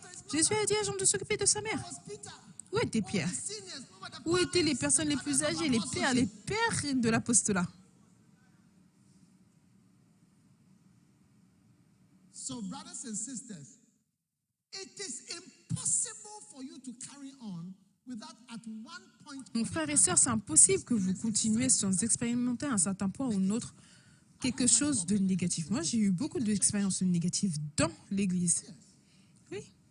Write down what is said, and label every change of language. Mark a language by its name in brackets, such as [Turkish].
[French] Jésus a dit à Jean de s'occuper de sa mère. Où était Pierre? Où étaient les personnes les plus âgées, les pères de l'apostolat? [English] So, brothers and sisters, it is impossible for you to carry on without at one point. [French] Mon frère et sœur, c'est impossible que vous continuiez sans expérimenter à un certain point ou un autre quelque chose de négatif. Moi, j'ai eu beaucoup d'expériences négatives dans l'Église. Oui.